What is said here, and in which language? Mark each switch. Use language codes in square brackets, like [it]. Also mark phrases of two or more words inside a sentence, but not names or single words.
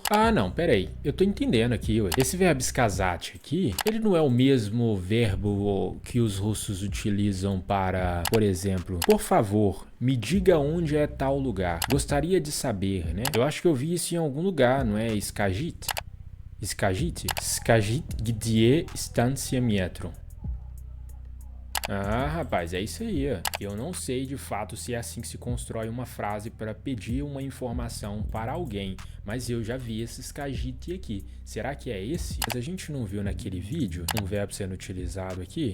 [pt] Ah, não, peraí. Eu estou entendendo aqui, ué. Esse verbo сказать aqui, ele não é o mesmo verbo que os russos utilizam para, por exemplo, por favor, me diga onde é tal lugar. Gostaria de saber, né? Eu acho que eu vi isso em algum lugar, não é? [ru] Скажите? Скажите? Скажите, где станция метро? [pt] Ah, rapaz, é isso aí. Eu não sei de fato se é assim que se constrói uma frase para pedir uma informação para alguém, mas eu já vi esse skажите aqui. Será que é esse? Mas a gente não viu naquele vídeo um verbo sendo utilizado aqui?